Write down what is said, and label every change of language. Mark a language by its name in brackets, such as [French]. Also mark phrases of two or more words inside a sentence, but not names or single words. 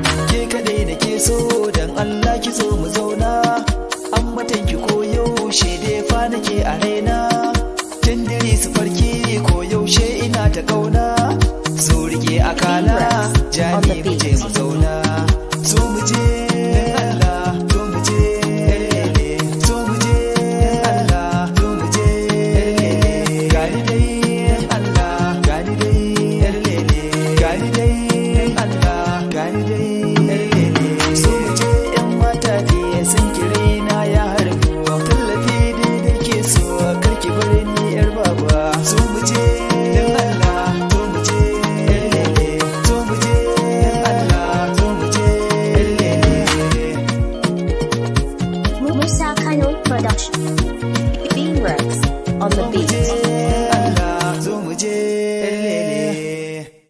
[Hausa] Ke kaɗai nake so, dan Allah ki zo mu zauna. Ambatan ki ko yaushe dai fa nake a raina. Tun dare su farki ko yaushe ina ta kauna. Zo rike akala, Dreamworks ja [English] on the [Hausa] ni mu je beat. mu zauna. Zo mu je, Allah, zo mu je, eh, eh, zo mu je, Allah, zo mu je, eh, eh, gani dai, Allah, gani dai, eh, eh, gani dai, Allah, gani dai, eh, eh, zo mu je, 'yan mata ne sun kire na ya harbu, tallafi dai nake so, kar ki bar ni 'yar baba. Zo mu je, Zo mu je, Allah, zo mu je, lele. Musa Kano Production. Beamworks [English] on the [Hausa] Zo mu je, beat. Allah, zo mu je, lele.